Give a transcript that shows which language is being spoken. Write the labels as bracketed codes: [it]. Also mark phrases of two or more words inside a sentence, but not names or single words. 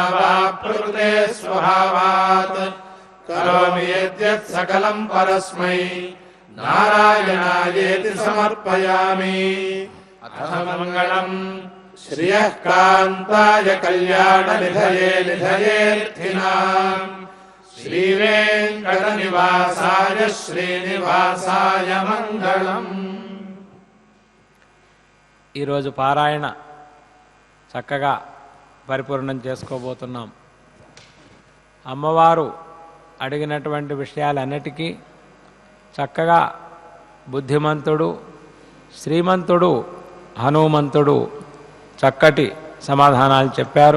[sa] वा प्रकृते स्वभावात् करोमि यद्यत् सकलम् परस्मै नारायणायेति समर्पयामि अथ मङ्गलम् श्रियः कान्ताय कल्याणनिधये निधयेऽर्थिनाम् श्रीवेङ्कटनिवासाय श्रीनिवासाय मङ्गलम्। [te] ఈరోజు పారాయణ చక్కగా పరిపూర్ణం చేసుకోబోతున్నాం. అమ్మవారు అడిగినటువంటి విషయాలన్నిటికీ చక్కగా బుద్ధిమంతుడు శ్రీమంతుడు హనుమంతుడు చక్కటి సమాధానాలు చెప్పారు.